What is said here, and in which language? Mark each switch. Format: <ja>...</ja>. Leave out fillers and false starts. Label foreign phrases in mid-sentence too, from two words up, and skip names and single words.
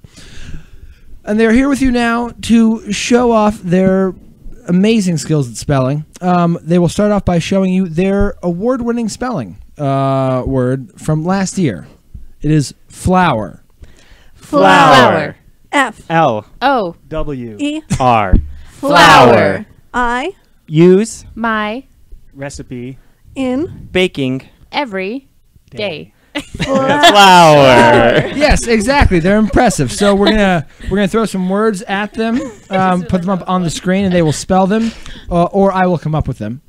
<en>And they're here with you now to show off their amazing skills at spelling. They will start off by showing you their award-winning spelling word from last year. It is flower. Flower. F L. Oh, W. E R. flower. I Use. My Recipe. in Baking. every day. Flower. Yes, exactly. They're impressive. So we're gonna throw some words at them, put them up on the screen, and they will spell them, or I will come up with them.</en>